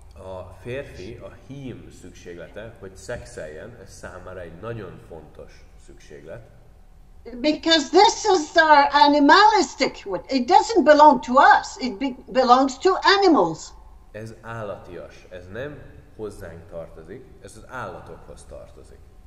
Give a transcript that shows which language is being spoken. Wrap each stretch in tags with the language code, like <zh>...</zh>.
<hu>A férfi, a hím szükséglete, hogy szexeljen, ez számára egy nagyon fontos szükséglet.</hu> <en>Because this is our animalistic, it doesn't belong to us, it belongs to animals.</en> <hu>Ez állatias, ez nem hozzánk tartozik, ez az állatokhoz tartozik.</hu>